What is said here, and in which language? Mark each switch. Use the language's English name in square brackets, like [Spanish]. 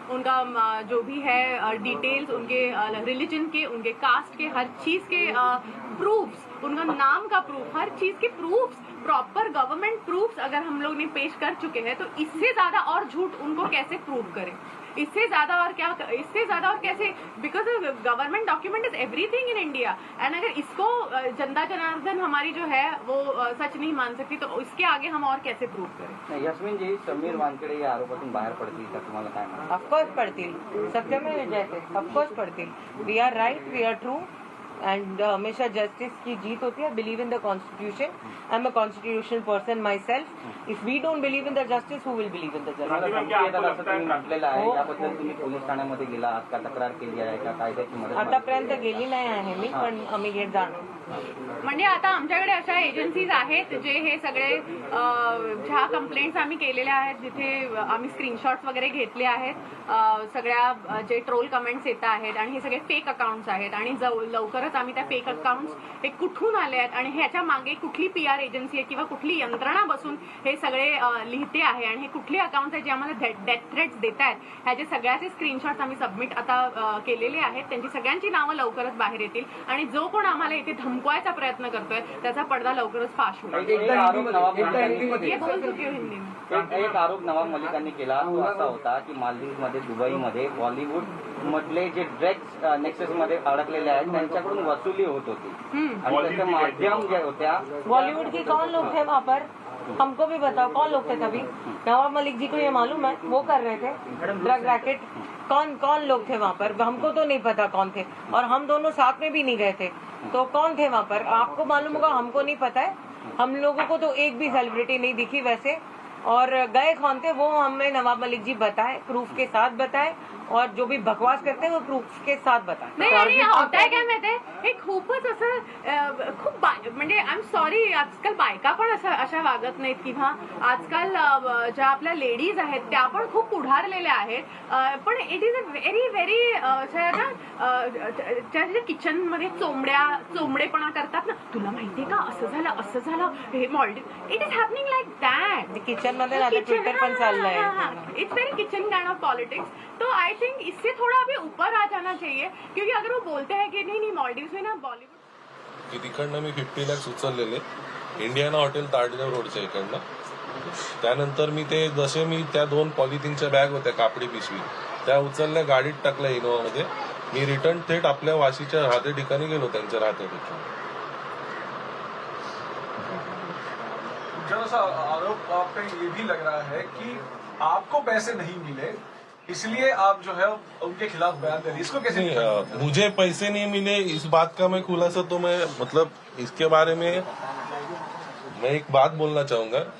[Hindi] उनका जो भी है डिटेल्स, उनके रिलीजन के, उनके कास्ट के, हर चीज के प्रूफ्स, उनका नाम का प्रूफ, हर चीज के प्रूफ्स, प्रॉपर गवर्नमेंट प्रूफ्स अगर हम लोग ने पेश कर चुके हैं, तो इससे ज्यादा और झूठ उनको कैसे प्रूव करें? इससे ज्यादा और कैसे? [English] Because government document is everything in India. [Hindi] And अगर इसको जनता जनार्दन हमारी जो है वो सच नहीं मान सकती, तो इसके आगे हम और कैसे प्रूव करें? [Marathi] यास्मीन जी, समीर वानखेडे या आरोपातून बाहेर पडतील का? तुम्हाला काय म्हणायचं? ऑफकोर्स पडतील, सत्यमेव जयते, ऑफकोर्स पडतील। [English] we are right, we are true, and [Hindi] हमेशा जस्टिस की जीत होती है। [English] Believe in the constitution, I am a constitutional person myself. If we don't believe in the justice, who will believe in the justice? [Marathi] म्हटलेलं आहे, याबद्दल तुम्ही police ठाण्यामध्ये गेला आहात का? तक्रार केली आहे का? कायद्याची मदत आतापर्यंत गेली नाही आहे मी, पण आम्ही घेत जाणार। म्हणजे आता आमच्याकडे अशा एजन्सीज आहेत जे हे सगळे ज्या कंप्लेंट्स आम्ही केलेल्या आहेत, जिथे आम्ही स्क्रीनशॉट्स वगैरे घेतले आहेत, सगळ्या जे ट्रोल कमेंट्स येत आहेत आणि हे सगळे फेक अकाउंट्स आहेत, आणि लवकरच आम्ही त्या फेक अकाउंट्स हे कुठून आले आहेत आणि ह्याच्या मागे कुठली PR एजन्सी आहे किंवा कुठली यंत्रणा बसून हे सगळे लिहिते आहे, आणि हे कुठले अकाउंट्स आहेत जे आम्हाला डेथ थ्रेट्स देत आहेत, ह्याचे सगळ्याचे स्क्रीनशॉट्स आम्ही सबमिट आता केलेले आहेत। त्यांची सगळ्यांची नावं लवकरच बाहेर येतील, आणि जो कोण आम्हाला इथे धमकवायचा प्रयत्न करतोय त्याचा पडदा लवकरच फाश होईल। एक आरोप नवाब मलिकांनी केला, तो असा होता की मालदीवमध्ये, दुबईमध्ये बॉलिवूड मधले जे ड्रग्स नेक्सस मध्ये अडकलेले आहेत त्यांच्याकडून वसुली होत होती, आणि त्याचं माध्यम जे होत्या [Hindi] बॉलीवुड की कौन लोग थे वहाँ पर? हमको भी बताओ कौन लोग थे तभी? नवाब मलिक जी को ये मालूम है, वो कर रहे थे ड्रग रैकेट। कौन लोग थे वहाँ पर? हमको तो नहीं पता कौन थे, और हम दोनों साथ में भी नहीं गए थे, तो कौन थे वहाँ पर? आपको मालूम होगा, हमको नहीं पता है। हम लोगों को तो एक भी सेलिब्रिटी नहीं दिखी वैसे, और गए कौन थे वो हमें नवाब मलिक जी बताए, प्रूफ के साथ बताए, और जो भी बकवास करते हैं वो प्रूफ के साथ बताए। [Marathi] नाही, होताय काय माहितीये, हे खूपच असं खूप म्हणजे [English] I am sorry, [Marathi] आजकाल बायका पण अशा वागत नाहीत, किंवा आजकाल ज्या आपल्या लेडीज आहेत त्या पण खूप पुढारलेल्या आहेत, पण [English] it is a very [Marathi] ज्या किचन मध्ये चोंबडेपणा करतात ना, तुला माहितीये का असं झालं हे मॉल्डिव, [English] it is happening like that [Marathi] kitchen मध्ये ट्विटर पण चाललंय, [English] It's very kitchen kind of politics. [Hindi] तो [English] I think [Hindi] इससे थोड़ा अभी ऊपर आ जाना चाहिए, क्योंकि अगर वो बोलते हैं कि नहीं मॉल्डीव्स में ना बॉलीवुड, [Marathi] तिकडनं मी 50 lakhs उचललेले इंडियाना हॉटेल ताडदेव रोडच्या इकडनं। त्यानंतर मी ते जसे मी त्या 2 पॉलिथिनच्या बॅग होत्या कापडी पिशवी, त्या उचलल्या, गाडीत टाकल्या इनोवामध्ये। मी रिटर्न थेट आपल्या वाशीच्या राहते ठिकाणी गेलो, त्यांच्या राहते ठिकाणी। [Hindi] आरोप आप पे ये भी लग रहा है कि आपको पैसे नहीं मिले, इसलिए आप जो है उनके खिलाफ बयान दे रही, इसको कैसे? नहीं, मुझे पैसे नहीं मिले इस बात का मैं खुलासा, तो मैं मतलब इसके बारे में मैं एक बात बोलना चाहूंगा।